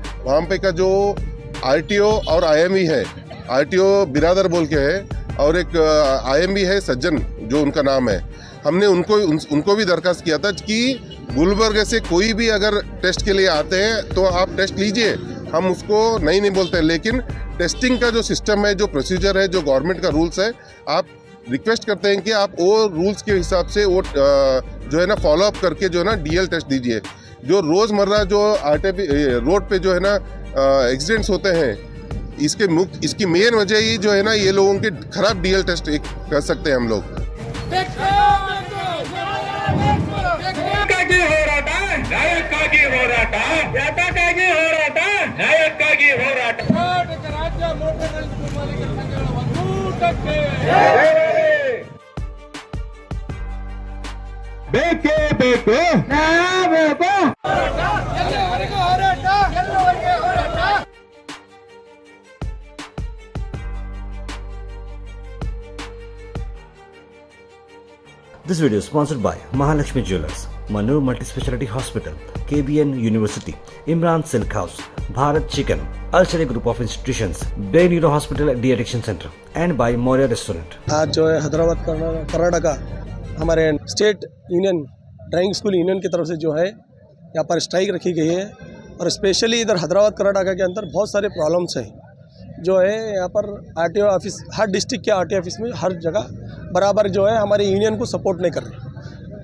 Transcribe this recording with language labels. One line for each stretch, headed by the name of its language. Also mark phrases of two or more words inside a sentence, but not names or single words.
Hindi: वहाँ पे का जो आरटीओ और आईएमई है, आरटीओ बिरादर बोल के है और एक आईएमई है सज्जन जो उनका नाम है, हमने उनको भी दरखास्त किया था कि गुलबर्ग से कोई भी अगर टेस्ट के लिए आते हैं तो आप टेस्ट लीजिए, हम उसको नहीं बोलते, लेकिन टेस्टिंग का जो सिस्टम है, जो प्रोसीजर है, जो गवर्नमेंट का रूल्स है, आप रिक्वेस्ट करते हैं कि आप वो रूल्स के हिसाब से वो जो है ना
English: follow up
Hindi: करके जो है ना
English: DL test
Hindi: दीजिए। जो रोज़मर्रा जो रोड पे जो है ना एक्सीडेंट्स होते हैं, इसकी मेन वजह ही जो है ना ये लोगों के खराब
English: DL test
Hindi: कर सकते हैं हम लोग।
Kannada: ನ್ಯಾಯಕ್ಕಾಗಿ ಹೋರಾಟ, ಯಾತಕ್ಕಾಗಿ ಹೋರಾಟ, ನ್ಯಾಯಕ್ಕಾಗಿ ಹೋರಾಟ. ಕರ್ನಾಟಕ ರಾಜ್ಯ ಮೋಟಾರ್ ರೈಲು ಮಾಲೀಕರ ಸಂಘಗಳ ಒಕ್ಕೂಟಕ್ಕೆ ಬೇಕೇ ಬೇಕು, ನ್ಯಾಯ ಬೇಕು. ಎಲ್ಲವರೆಗೂ ಹೋರಾಟ, ಎಲ್ಲವರೆಗೂ ಹೋರಾಟ.
English: This video is sponsored by Mahalakshmi Jewelers, Manur Multispeciality Hospital, KBN University, Imran Silk House, Bharat Chicken, Al-Sharia Group of Institutions, Bay Neuro Hospital De-Addiction Center, and by Moria Restaurant.
Hindi: आज जो है हैदराबाद कर्नाटका हमारे
English: state union driving school union
Hindi: की तरफ से जो है यहाँ पर स्ट्राइक रखी गई है, और स्पेशली इधर हैदराबाद कर्नाटका के अंदर बहुत सारे प्रॉब्लम्स हैं। जो है यहाँ पर
English: RTO office,
Hindi: हर डिस्ट्रिक्ट के
English: RTO office
Hindi: में हर जगह बराबर जो है हमारे यूनियन को सपोर्ट नहीं कर रहे।